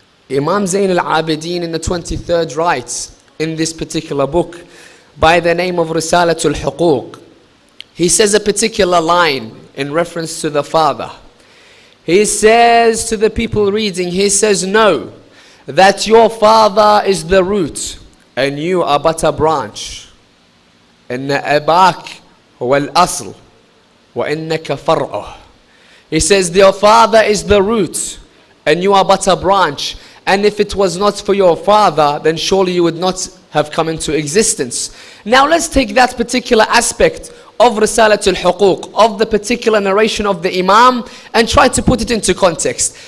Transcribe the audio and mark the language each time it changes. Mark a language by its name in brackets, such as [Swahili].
[English] Imam Zain al-Abidin in the 23rd writes in this particular book by the name of Risalatul Huquq. He says a particular line in reference to the father. He says to the people reading, he says, know that your father is the root and you are but a branch. [Arabic] إن أباك هو الأصل وإنك فرعه. [English] He says your father is the root and you are but a branch. And if it was not for your father, then surely you would not have come into existence. Now let's take that particular aspect of Risalatul Huquq, of the particular narration of the Imam, and try to put it into context.